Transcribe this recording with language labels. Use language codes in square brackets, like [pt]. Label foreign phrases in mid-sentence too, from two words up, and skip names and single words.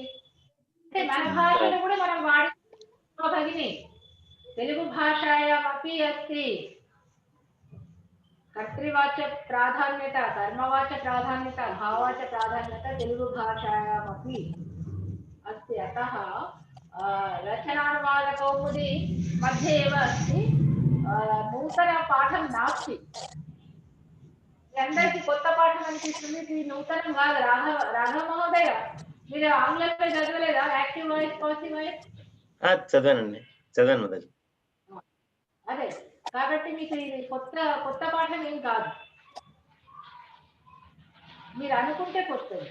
[te] అంటే మన భాషను కూడా మనం వాడి [sa] భగిని తెలుగు భాషాయామపి అస్తి కర్తృవాచ్య ప్రాధాన్యత, కర్మవాచ్య ప్రాధాన్యత, భావవాచ్య ప్రాధాన్యత తెలుగు భాషాయామపి అస్తి. అతః రచనానువాద కౌముది मध्ये एव अस्ति, నూతన పాఠం నాస్తి. [te] అందరికి కొత్త పాఠం అనిపిస్తుంది, ఇది నూతనం కాదు. రాఘవ మహోదయ, మీరు ఆంగ్లంలో చదవలేదా? [en] active voice, passive voice [te] చదివాను మొదటి. అదే కాబట్టి మీకు ఇది కొత్త పాఠం ఏం కాదు, మీరు అనుకుంటే కొత్తది.